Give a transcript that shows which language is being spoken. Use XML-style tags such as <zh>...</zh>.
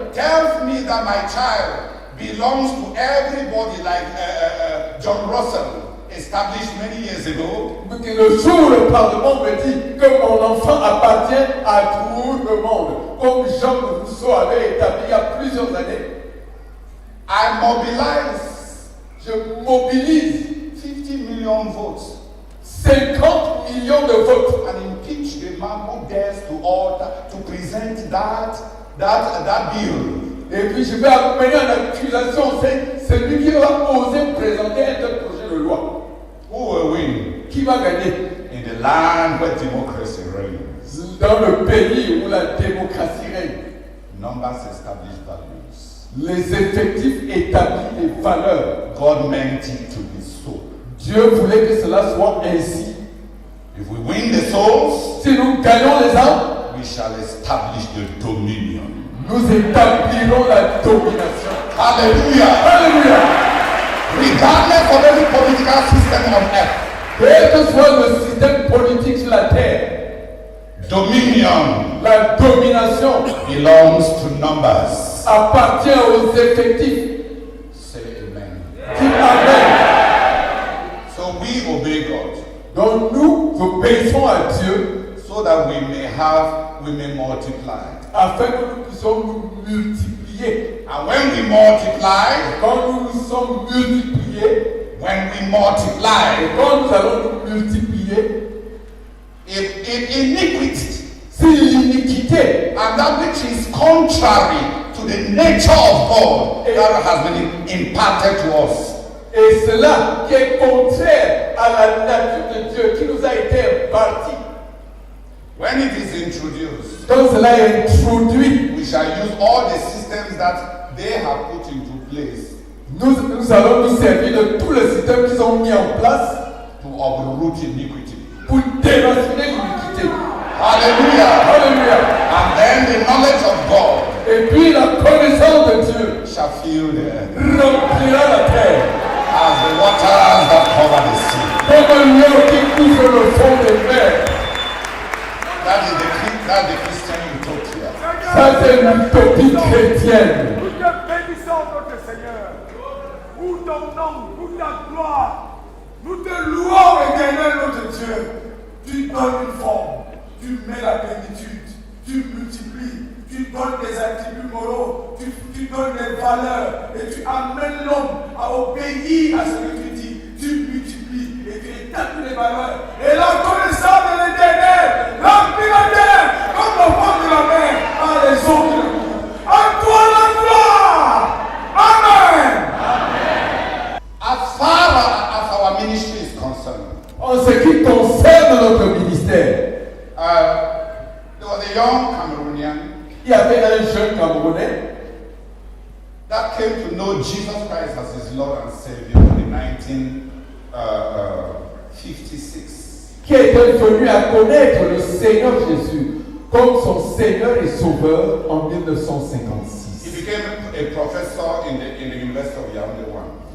<en>tells me that my child belongs to everybody like John Russell established many years ago,</en> <fr>le jour où le Parlement me dit que mon enfant appartient à tout le monde, comme Jean Rousseau avait établi il y a plusieurs années,</fr> <en>I mobilize</en> <fr>je mobilise</fr> <en>50 million votes</en> <fr>50 millions de votes</fr> <en>and impeach the man who dares to present that bill.</en> <fr>et puis je vais mener en accusation celui qui va oser présenter un tel projet de loi.</fr> <en>Who will win?</en> <fr>Qui va gagner</fr> <en>In the land where democracy reigns.</en> <fr>dans le pays où la démocratie règne?</fr> <en>Numbers establish values.</en> <fr>Les effectifs établissent les valeurs.</fr> <en>God meant it to be so.</en> <fr>Dieu voulait que cela soit ainsi.</fr> <en>If we win the souls,</en> <fr>Si nous gagnons les âmes,</fr> <en>we shall establish the dominion.</en> <fr>nous établirons la domination.</fr> <en>Hallelujah.</en> <fr>Alléluia.</fr> <en>Regardless of every political system on earth,</en> <fr>Quel que soit le système politique sur la terre,</fr> <en>dominion</en> <fr>la domination</fr> <en>belongs to numbers.</en> <fr>appartient aux effectifs.</fr> <en>Say amen.</en> <fr>Dites Amen.</fr> <en>So we obey God</en> <fr>Donc nous obéissons à Dieu</fr> <en>so that we may multiply.</en> <fr>afin que nous puissions nous multiplier.</fr> <en>And when we multiply,</en> <fr>Quand nous nous sommes multipliés,</fr> <en>when we multiply,</en> <fr>et quand nous allons nous multiplier,</fr> <en>if iniquity</en> <fr>si l'iniquité</fr> <en>and that which is contrary to the nature of God that has been imparted to us,</en> <fr>et cela qui est contraire à la nature de Dieu qui nous a été imparti,</fr> <en>when it is introduced,</en> <fr>quand cela est introduit,</fr> <en>we shall use all the systems that they have put into place</en> <fr>nous allons nous servir de tous les systèmes qu'ils ont mis en place</fr> <en>to uproot iniquity.</en> <fr>pour déraciner l'iniquité.</fr> <en>Hallelujah.</en> <fr>Alléluia.</fr> <en>And then the knowledge of God</en> <fr>Et puis la connaissance de Dieu</fr> <en>shall fill the earth</en> <fr>remplira la terre</fr> <en>as the waters that cover the sea.</en> <fr>comme l'eau qui couvre le fond des mers.</fr> <en>That's the Christian utopia.</en> <fr>Ça c'est une utopie chrétienne. Nous te bénissons, notre Seigneur, pour ton nom, pour ta gloire. Nous te louons, éternel notre Dieu. Tu donnes une forme, tu mets la plénitude, tu multiplies, tu donnes des attributs moraux, tu donnes des valeurs et tu amènes l'homme à obéir à ce que tu dis. Tu multiplies et tu établis les valeurs. Et la connaissance de l'éternel remplit la terre comme le fond de la mer par les eaux de la cour. À toi la gloire. Amen.</fr> <en>As far as our ministry is concerned,</en> <fr>En ce qui concerne notre ministère,</fr> <en>there was a young Cameroonian</en> <fr>il y avait un jeune Camerounais</fr> <en>that came to know Jesus Christ as his Lord and Savior in 1956.</en> <fr>qui était venu à connaître le Seigneur Jésus comme son Seigneur et Sauveur en 1956.</fr> <en>He became a professor in the University of Yaoundé 1.</en>